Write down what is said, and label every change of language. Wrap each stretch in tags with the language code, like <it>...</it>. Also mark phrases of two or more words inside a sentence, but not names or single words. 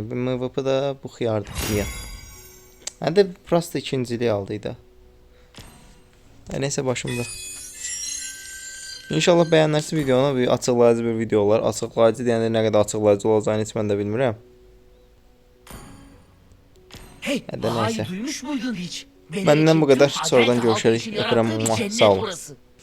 <az>Bu MVP-da bu xiyardır. Niyə? Hədə prosta ikinciliyi aldıydı. Neysə başımda. İnşallah bəyənərsiniz videonu. Bir açıqlayıcı bir video olar. Açıqlayıcı deyəndə nə qədər açıqlayıcı olacağını heç mən də bilmirəm.</az> <tr>Hey, Hadi Baha'yı neyse. duymuş muydun hiç? Benim Benden için bu kadar. tüm Sonradan acayip halk görüşürüz. için</tr> <az>Öpürəm.</az> <tr>yarattığı bir cennet</tr> <az>Sağ olun.</az> <tr>burası.</tr>